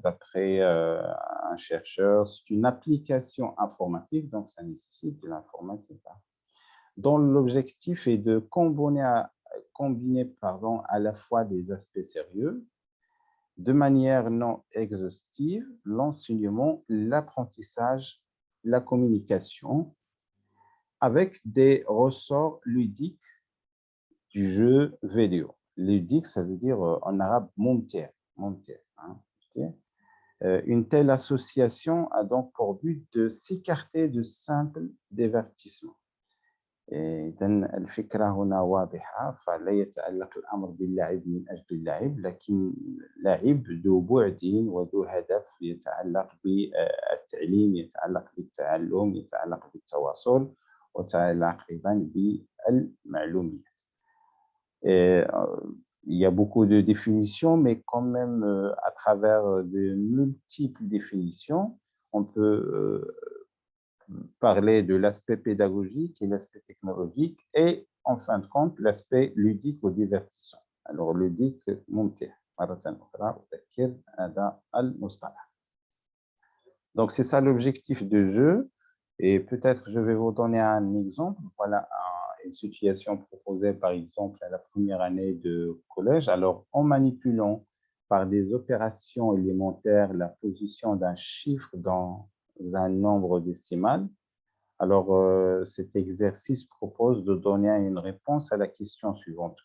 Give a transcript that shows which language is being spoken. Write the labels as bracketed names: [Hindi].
[French] D'après un chercheur, c'est une application informatique, donc ça nécessite de l'informatique, hein, dont l'objectif est de combiner à la fois des aspects sérieux, de manière non exhaustive, l'enseignement, l'apprentissage, la communication, avec des ressorts ludiques du jeu vidéo. Ludique, ça veut dire en arabe mumtir, hein, une telle association a donc pour but de s'écarter de simples divertissements. [Arabic] إذا الفكرة هنا واضحة، فلا يتعلق الأمر باللعب من أجل اللعب، لكن لعب ذو بعد وذو هدف يتعلق بالتعليم، يتعلق بالتعلم، يتعلق بالتواصل، ويتعلق أيضا بالمعلومية. [French] Il y a beaucoup de définitions, mais quand même, à travers de multiples définitions, on peut parler de l'aspect pédagogique et l'aspect technologique et, en fin de compte, l'aspect ludique ou divertissant. Alors, ludique, ممتع. [Arabic] مرة أخرى أذكر هذا المصطلح. [French] Donc, c'est ça l'objectif du jeu. Et peut-être que je vais vous donner un exemple. Voilà une situation proposée, par exemple, à la première année de collège. Alors, en manipulant par des opérations élémentaires la position d'un chiffre dans un nombre décimal, alors cet exercice propose de donner une réponse à la question suivante.